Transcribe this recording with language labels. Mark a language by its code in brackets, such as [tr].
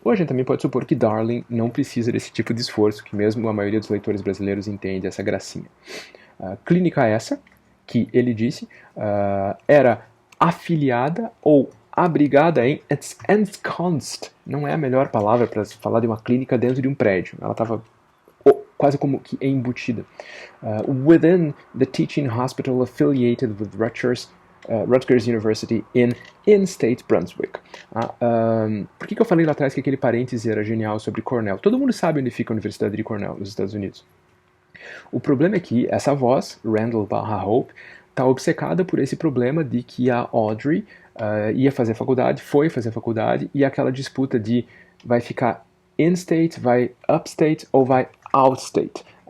[pt] Ou a gente também pode supor que Darling não precisa desse tipo de esforço, que mesmo a maioria dos leitores brasileiros entende essa gracinha. Clínica essa, que ele disse, era afiliada ou abrigada em ensconced. Não é a melhor palavra para falar de uma clínica dentro de um prédio. Ela estava quase como que embutida. [en] Within the teaching hospital affiliated with Rutgers University in State Brunswick. [pt] Por que eu falei lá atrás que aquele parêntese era genial sobre Cornell? Todo mundo sabe onde fica a Universidade de Cornell, nos Estados Unidos. O problema é que essa voz, Randall / Hope, está obcecada por esse problema de que a Audrey ia fazer faculdade, foi fazer faculdade, e aquela disputa de vai ficar in-state, vai upstate ou vai outstate.